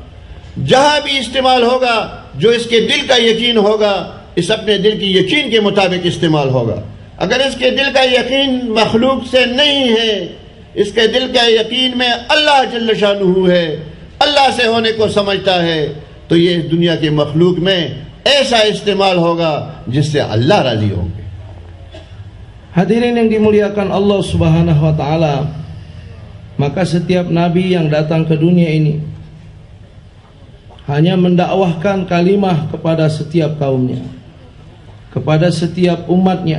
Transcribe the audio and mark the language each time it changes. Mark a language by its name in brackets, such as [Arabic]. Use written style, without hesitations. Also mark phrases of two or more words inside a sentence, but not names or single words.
[Hindi] जहां भी इस्तेमाल होगा, जो इसके दिल का यकीन होगा, इस अपने दिल की यकीन के मुताबिक इस्तेमाल होगा। अगर इसके दिल का यकीन मखलूक से नहीं है, इसके दिल का यकीन में [Arabic] الله جل شأنه [Hindi] है, अल्लाह से होने को समझता है, तो ये इस दुनिया के मखलूक में ऐसा इस्तेमाल होगा जिससे अल्लाह राजी होंगे। [Indonesian] Hadirin yang dimuliakan [Arabic] الله سبحانه وتعالى, [Indonesian] maka setiap nabi yang datang ke dunia ini hanya mendakwahkan kalimah kepada setiap kaumnya, kepada setiap umatnya.